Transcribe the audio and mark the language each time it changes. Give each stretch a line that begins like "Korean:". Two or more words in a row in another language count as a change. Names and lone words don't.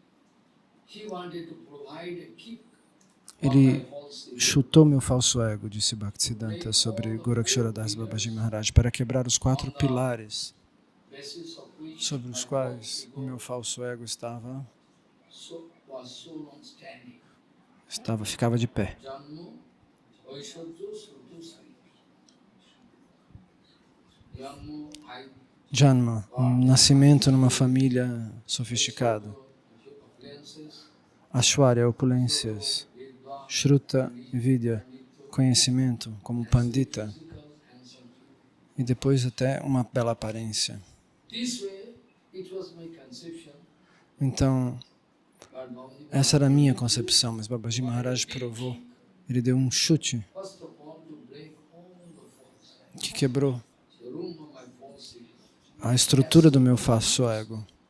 Portuguese: Ele chutou meu falso ego, disse Bhaktisiddhanta sobre Gorakshara Das Babaji Maharaj, para quebrar os 4 pilares sobre os quais o meu falso ego ficava de pé. Janma, um nascimento numa família sofisticada. Ashwarya, opulências.
Sanskrit: श्रुत, विद्या,
Portuguese: conhecimento como pandita. E depois até uma bela aparência. Então, essa era a minha concepção, mas Babaji Maharaj provou. Ele deu um chute que quebrou a estrutura do meu falso ego.